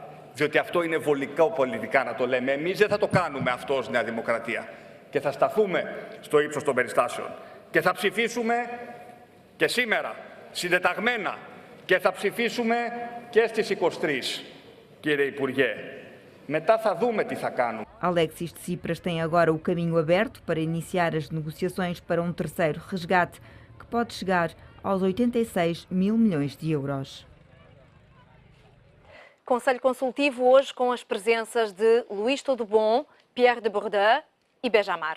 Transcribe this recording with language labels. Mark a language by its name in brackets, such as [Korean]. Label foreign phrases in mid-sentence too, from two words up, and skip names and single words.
[Greek] Διότι αυτό είναι βολικό πολιτικά να το λέμε. Εμείς δεν θα το κάνουμε αυτό ως Νέα Δημοκρατία. Και θα σταθούμε στο ύψος των περιστάσεων. Και θα ψηφίσουμε και σήμερα, συντεταγμένα. Και θα ψηφίσουμε και στις 23, κύριε Υπουργέ. Μετά θα δούμε τι θα κάνουμε. [Portuguese] Alexis Tsipras tem agora o caminho aberto para iniciar as negociações para um terceiro resgate, que pode chegar aos 86 mil milhões de euros. Conselho Consultivo hoje com as presenças de Luís Todobon, Pierre de Bourdieu e Benjamar.